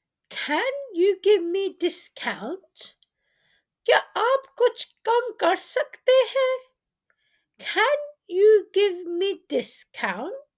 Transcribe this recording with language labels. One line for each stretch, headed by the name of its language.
English: Can you give me discount?
Hindi: क्या आप कुछ कम कर सकते हैं?
English: Can you give me discount?